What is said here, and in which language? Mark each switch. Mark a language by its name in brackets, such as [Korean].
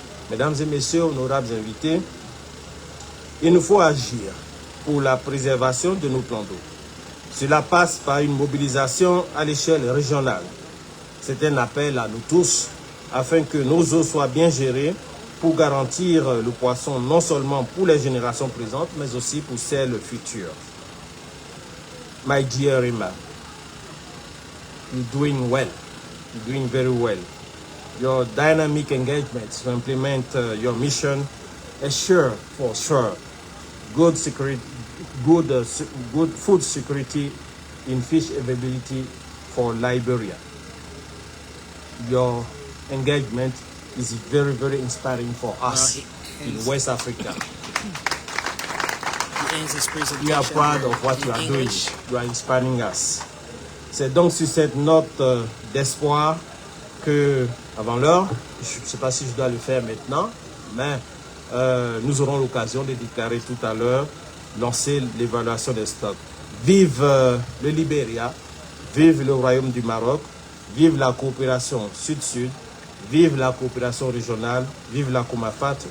[French] Mesdames et messieurs, honorables invités, il nous faut agir pour la préservation de nos plans d'eau. Cela passe par une mobilisation à l'échelle régionale. C'est un appel à nous tous afin que nos eaux soient bien gérées pour garantir le poisson non seulement pour les générations présentes, mais aussi pour celles futures. [English] My dear Emma, you're doing well. You're doing very well. Your dynamic engagement to implement your mission assure for sure good security, good food security in fish availability for Liberia. Your engagement is very, very inspiring for us in West Africa. We are proud of what you are doing. You are inspiring us. [French] C'est donc sur cette note d'espoir que, avant l'heure, je ne sais pas si je dois le faire maintenant, mais nous aurons l'occasion de déclarer tout à l'heure, lancer l'évaluation des stocks. Vive le Libéria, vive le Royaume du Maroc, vive la coopération Sud-Sud, vive la coopération régionale, vive la COMAFAT.